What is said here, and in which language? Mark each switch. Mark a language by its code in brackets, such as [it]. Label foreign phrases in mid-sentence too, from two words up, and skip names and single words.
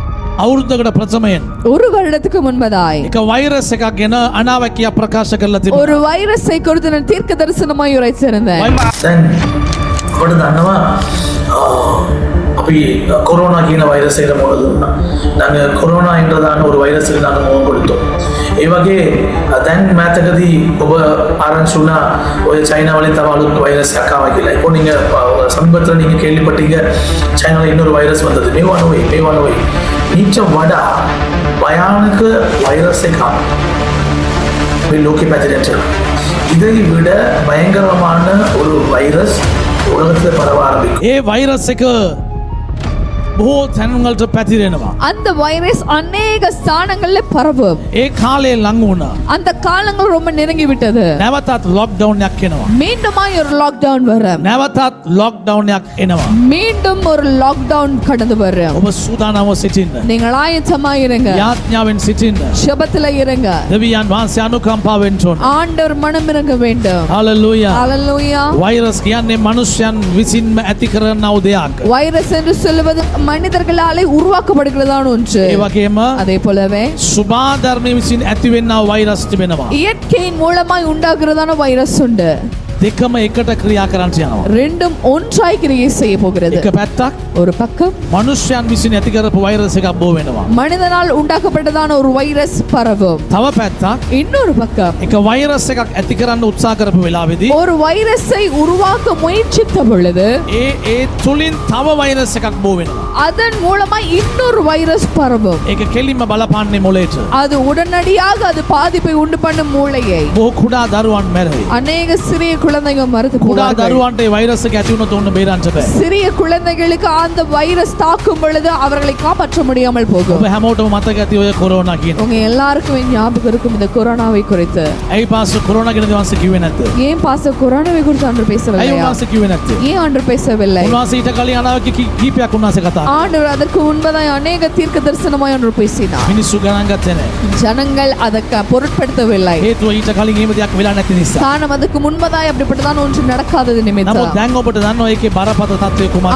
[si] අවුරුද්දකට ප්‍රථමයෙන් [ta] ஒரு வருடத்துக்கு முன்பதாய் [si] එක වෛරස් එකක් ගැන අනාවැකිය ප්‍රකාශ කරලා තිබුණා. [ta] ஒரு வைரஸை குறித்து நான் தீர்க்க தரிசனமாய் உரைத்திருந்தேன். [si] දැන් ඔබට දන්නවා අපි කොරෝනා කියන වෛරස් එකට මුහුණ දුන්නා. [ta] நாங்கள் කොරෝනා என்றதான ஒரு வைரஸுக்கு நாங்கள் முகம் கொடுத்தோம். [si] ඒ වගේ දැන් මෑතකදී ඔබ ආරංචි වුණා ඔය චයිනාවලින් තව අලුත් වෛරස් එකක් ආවා කියලා. [ta] இப்போ நீங்க சமீபத்தில் நீங்க கேள்விப்பட்டீங்க சைனால இன்னொரு வைரஸ் வந்தது. [si] මේවා නෙවෙයි. ඊට වඩා භයානක වෛරස් එකක් මේ ලෝකෙ පැතිරෙන්න. [ta] இதை விட பயங்கரமான ஒரு வைரஸ் உலகத்தில் பரவ ஆரம்பிக்கும். [si] ඒ වෛරස් එක බොහෝ තැන්වලට පැතිරෙනවා. [ta] அந்த வைரஸ் அநேக ஸ்தானங்கள்ல பரவும். [si] ඒ කාලේ ලඟ වුණා. [ta] அந்த காலங்கள் ரொம்ப நெருங்கி விட்டது. [si] නැවතත් ලොක්ඩවුන් එකක් එනවා. [ta] மீண்டுமாய் ஒரு லாக்டவுன் வரும். [si] නැවතත් ලොක්ඩවුන් එකක් එනවා. [ta] மீண்டும் ஒரு லாக்டவுன் கடந்து வரும். [si] ඔබ සූදානම්ව සිටින්න. [ta] நீங்கள் ஆயத்தமாய் இருங்க. [si] යාඥාවෙන් සිටින්න. [ta] ஜெபத்துல இருங்க. [si] දෙවියන් වහන්සේ අනුකම්පාවෙන් තොරව. [ta] ஆண்டவர் மனம் இறங்க வேண்டும். [si] හalleluya. [ta] ஹalleluya. [si] වෛරස් කියන්නේ මනුෂ්‍යයන් විසින්ම ඇති කරනා දෙයක්. [ta] வைரஸ் என்று சொல்வது மனிதர்களாலே உருவாக்கப்படுகிறதான ஒன்று. [si] ඒ වගේම [ta] அதே போலவே [si] සුභාධර්මයේ විසින් ඇතිවෙනා වෛරස් තිබෙනවා. [ta] இயற்கையின் மூலமாய் உண்டாகிறதான வைரஸ் உண்டு. [si] දෙකම එකට ක්‍රියා කරන්න යනවා. [ta] ரெண்டும் ஒன்றாய் கிரியை செய்ய போகிறது. [si] එක පැත්තක් [ta] ஒரு பக்கம் [si] මනුෂ්‍යයන් විසින් ඇති කරපු වෛරස් එකක් බෝ වෙනවා. [ta] மனிதனால் உண்டாக்கப்பட்டதான ஒரு வைரஸ் பரவும். [si] තව පැත්තක් [ta] இன்னொரு பக்கம் [si] එක වෛරස් එකක් ඇති කරන්න උත්සාහ කරපු වෙලාවේදී [ta] ஒரு வைரஸை உருவாக்க முயற்சித்த பொழுது [si] ඒ තුලින් තව වෛරස් එකක් බෝ වෙනවා. [ta] அதன் மூலமாய் இன்னொரு வைரஸ் பரவும். [si] ඒක කෙලින්ම බලපාන්නේ මොලේට. [ta] அது உடனடியாக அது பாதிப்பை உண்டு பண்ணும் மூளையை. [si] බොහෝ කුඩා දරුවන් මැරෙයි. [ta] அநேக சிறிய குழந்தைகள் மரித்து [si] කුඩා [ta] போவார்கள். [si] දරුවන්ට ඒ වෛරස් එක ඇති වුණොත් ඕන්න බේරන්න බෑ. [ta] சிறிய குழந்தைகளுக்கு அந்த வைரஸ் தாக்கும் பொழுது அவர்களை காப்பாற்ற முடியாமல் போகும். [si] ඔබ හැමෝටම මතක ඇති ඔය කොරෝනා කියන. [ta] உங்க எல்லாருக்குமே ஞாபகம் இருக்கும் இந்த கொரோனாவை குறித்து. [si] ඇයි පාස් කොරෝනා ගැන දවස් කිව්වේ නැද්ද? [ta] ஏன் பாஸ்டர் கொரோனாவை குறித்து ஆண்டவர் [si] ඇයි [ta] பேசவில்லையா? [si] උන්වහන්සේ කිව්වේ නැත්තේ? [ta] ஏன் ஆண்டவர் பேசவில்லை? [si] උන්වහන්සේ ඊට කලින් අනාවැකි කීපයක් උන්වහන්සේ කතා කළා. [ta] ஆண்டவர் அதற்கு முன்பதாய் அநேக தீர்க்க தரிசனமாய் ஆண்டவர் பேசினார். [si] මිනිස්සු ගණන් ගත්තේ නැහැ. [ta] ஜனங்கள் அதற்கு பொருட்படுத்தவில்லை. [si] හේතුව ඊට කලින් එහෙම දෙයක් වෙලා නැති නිසා. [ta] காரணம் அதுக்கு முன்பதாய் அப்படிப்பட்டதான ஒன்று நடக்காதது [si] නමුත් [ta] நிமித்தம். [si] දැන් ඔබට දන්නවා ඒකේ බරපතල තත්ත්වය කුමක්ද?